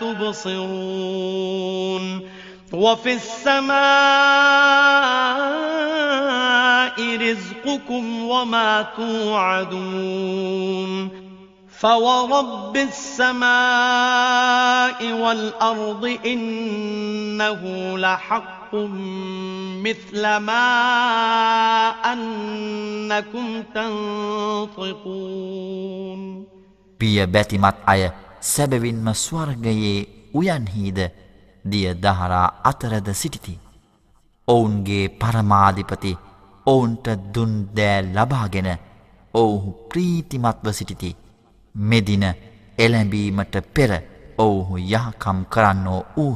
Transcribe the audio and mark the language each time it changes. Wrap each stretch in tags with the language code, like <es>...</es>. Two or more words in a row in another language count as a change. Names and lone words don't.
<ar>تبصرون وفي السماء رزقكم وما توعدون فورب السماء والأرض إنه لحق مثل ما أنكم تنطقون</ar> <si>පිය බැතිමත් අය සැබවින්ම ස්වර්ගයේ උයන්හිද දිය දහරා අතරද සිටිති. ඔවුන්ගේ පරමාධිපති ඔවුන්ට දුන් දෑ ලබාගෙන ඔවුහු ප්‍රීතිමත්ව සිටිති. මෙදින එළැඹීමට පෙර ඔවුහු යහකම් කරන්නෝ ඌහ.</si>